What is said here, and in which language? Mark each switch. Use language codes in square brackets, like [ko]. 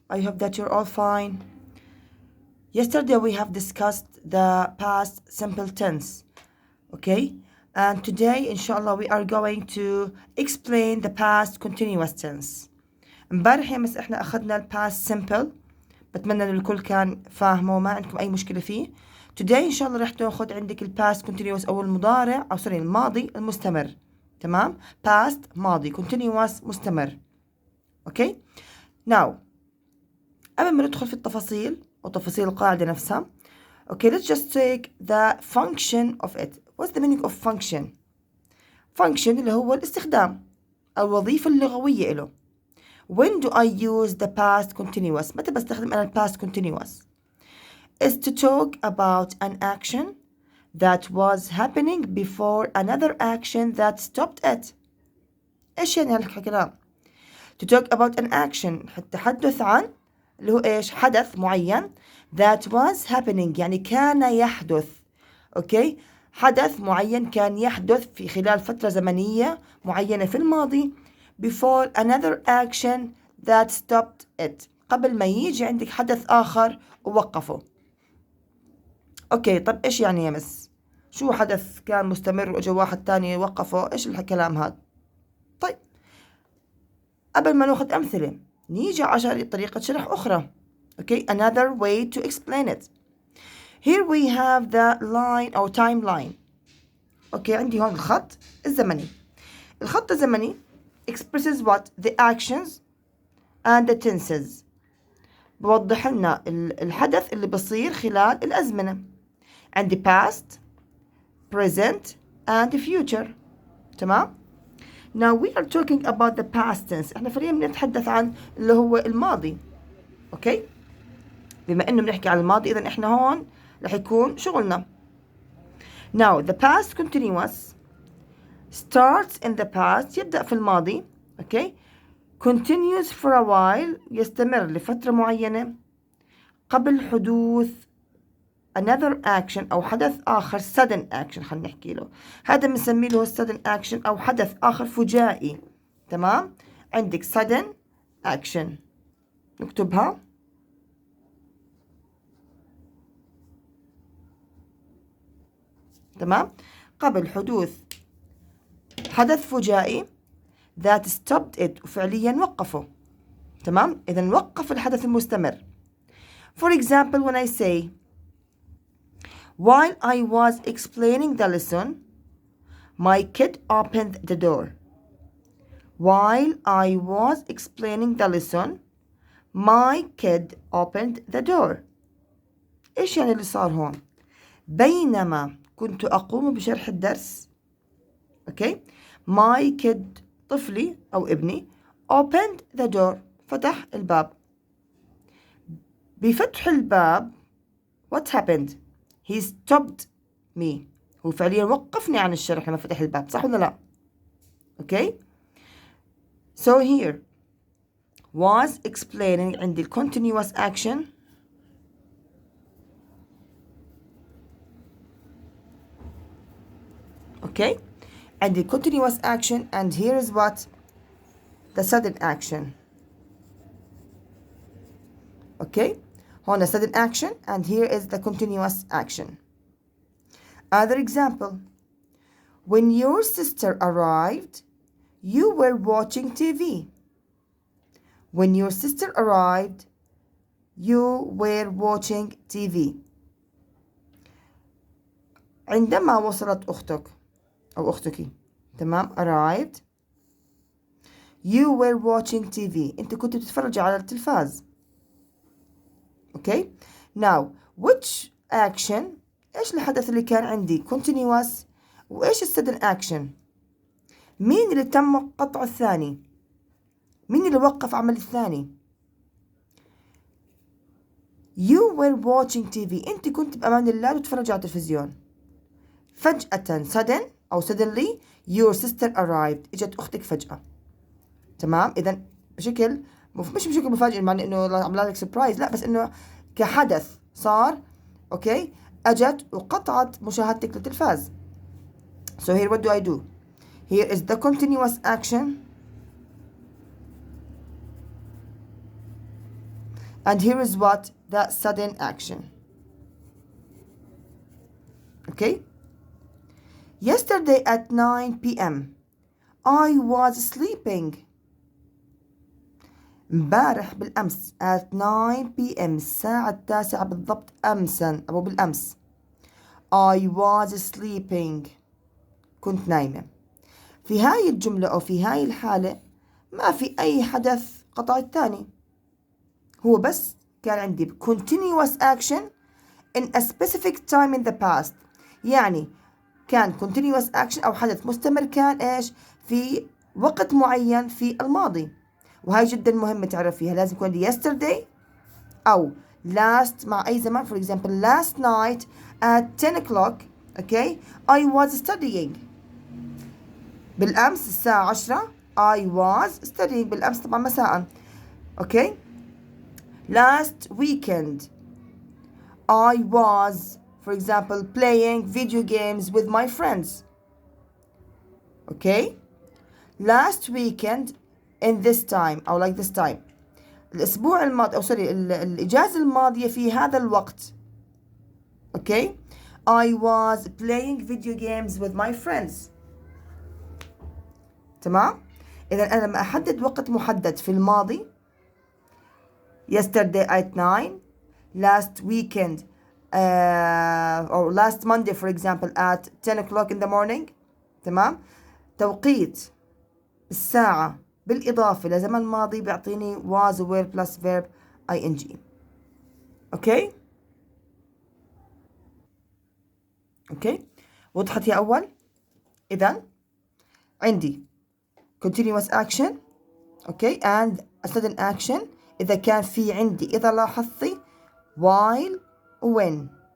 [en] I hope that you're all fine. Yesterday we have discussed the past simple tense. Okay? And today, [ar] inshallah, [en] we are going to explain the past continuous tense. [ar] امبارح يا مس احنا اخذنا الباست simple. بتمنى ان الكل كان فاهمه وما عندكم اي مشكلة فيه. [en] Today [ar] ان شاء الله رح تاخذ عندك الباست continuous او المضارع او سوري الماضي المستمر. تمام؟ past ماضي continuous مستمر. اوكي؟ [en] Now [ar] قبل ما ندخل في التفاصيل أو تفاصيل القاعدة نفسها. [en] Okay, let's just take the function of it. What's the meaning of function? [ar] Function اللي هو الاستخدام أو الوظيفة اللغوية له. [en] When do I use the past continuous? [ar] متى بستخدم أنا past continuous? [en] Is to talk about an action that was happening before another action that stopped it. [ar] إيش يعني هالكلام؟ [en] To talk about an action [ar] التحدث عن اللي هو إيش حدث معين [en] that was happening [ar] يعني كان يحدث. أوكي حدث معين كان يحدث في خلال فترة زمنية معينة في الماضي [en] before another action that stopped it [ar] قبل ما يجي عندك حدث آخر ووقفه. أوكي طب إيش يعني يا مس شو حدث كان مستمر وإجا واحد تاني وقفه إيش الكلام هذا؟ طيب قبل ما ناخذ أمثلة نيجي عشان طريقة شرح أخرى. [en] Okay, another way to explain it. Here we have the line أو timeline. [ar] Okay, عندي هون الخط الزمني. الخط الزمني [en] expresses what? The actions and the tenses. [ar] بوضح لنا الحدث اللي بصير خلال الأزمنة. [en] عندي past, present and future. [ar] تمام؟ [en] Now we are talking about the past tense. [ar] احنا فعليا بنتحدث عن اللي هو الماضي. [en] Okay? [ar] بما انه بنحكي عن الماضي اذا احنا هون رح يكون شغلنا. [en] Now the past continuous starts in the past [ar] يبدأ في الماضي. اوكي؟ [en] Continues for a while [ar] يستمر لفترة معينة قبل حدوث [en] another action [ar] أو حدث آخر sudden action خلينا نحكي له. هذا بنسميه له sudden action أو حدث آخر فجائي. تمام؟ عندك sudden action نكتبها. تمام؟ قبل حدوث حدث فجائي [en] that stopped it [ar] وفعليا وقفه. تمام؟ إذا وقف الحدث المستمر. [en] For example when I say while I was explaining the lesson my kid opened the door. While I was explaining the lesson my kid opened the door. [ar] إيش يعني اللي صار هون؟ بينما كنت أقوم بشرح الدرس. أوكي [en] my kid [ar] طفلي أو ابني [en] opened the door [ar] فتح الباب. بفتح الباب [en] what happened? He stopped me. [ar] هو فعليا وقفني عن الشرح لما فتح الباب صح ولا لا؟ أوكي [en] so here was explaining [ar] عندي [en] continuous action. Okay, and the continuous action and here is what? The sudden action. Okay, [ar] هون [en] a sudden action and here is the continuous action. Other example. When your sister arrived, you were watching TV. When your sister arrived, you were watching TV. [ar] عندما وصلت أختك أو أختك تمام [en] arrived you were watching TV [ar] أنت كنت بتتفرج على التلفاز. [en] okay now which action [ar] إيش الحدث اللي كان عندي continuous وإيش sudden action؟ مين اللي تم قطع الثاني؟ مين اللي وقف عمل الثاني؟ [en] you were watching TV [ar] أنت كنت بأمان الله تتفرج على التلفزيون. فجأة [en] sudden أو suddenly your sister arrived [ar] إجت أختك فجأة. تمام إذا بشكل مش بشكل مفاجئ معنى إنه عمل لك سربرايز لا بس إنه كحدث صار. أوكي أجت وقطعت مشاهدتك للتلفاز. [en] So here what do I do? Here is the continuous action And here is what the sudden action. Okay? Yesterday at 9 p.m. I was sleeping. [ar] امبارح بالأمس [en] at 9 p.m. [ar] الساعة 9 بالضبط أمسا أو بالأمس. [en] I was sleeping. [ar] كنت نايمة. في هاي الجملة أو في هاي الحالة ما في أي حدث قطع الثاني. هو بس كان عندي [en] continuous action in a specific time in the past. [ar] يعني كان continuous action أو حدث مستمر كان إيش في وقت معين في الماضي. وهاي جدا مهمة تعرفيها. لازم يكون عندي yesterday أو last مع أي زمان. For example last night [en] at 10 o'clock okay I was studying. [ar] بالأمس الساعة 10 [en] I was studying. [ar] بالأمس طبعا مساء. [en] okay last weekend I was for example playing video games with my friends. okay last weekend in this time أو like this time. [ar] الأسبوع الماضي أو سوري الإجازة الماضية في هذا الوقت. [en] okay I was playing video games with my friends. [ar] تمام. إذا أنا لما أحدد وقت محدد في الماضي [en] yesterday at 9 last weekend or last Monday for example at 10 o'clock in the morning. [ar] تمام. توقيت الساعة بالإضافة لزمن الماضي بيعطيني [en] was were plus verb ing. [ar] أوكي أوكي وضحت يا أول؟ إذن عندي [en] continuous action [ar] أوكي [en] and a sudden action [ar] إذا كان في عندي إذا لاحظتي while when.